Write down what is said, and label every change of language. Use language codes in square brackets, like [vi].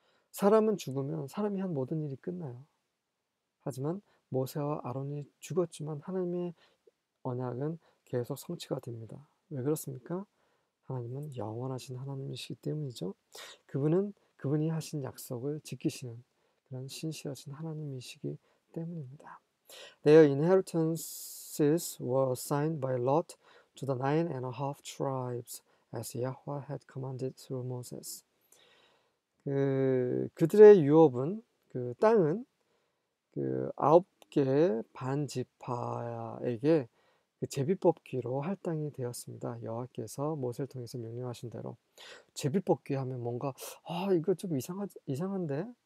[ko] 사람은 죽으면 사람이 한 모든 일이 끝나요. 하지만 모세와 아론이 죽었지만 하나님의 언약은 계속 성취가 됩니다. 왜 그렇습니까? 하나님은 영원하신 하나님이시기 때문이죠. 그분이 하신 약속을 지키시는 그런 신실하신 하나님이시기 때문입니다. [en] Their inheritances were assigned by lot to the 9.5 tribes as Yahweh had commanded through Moses. [ko] 그들의 유업은 그 땅은 그 9개 반지파에게 그 제비뽑기로 할당이 되었습니다. 여호와께서 모세를 통해서 명령하신 대로. 제비뽑기 하면 뭔가 이거 좀 이상한데?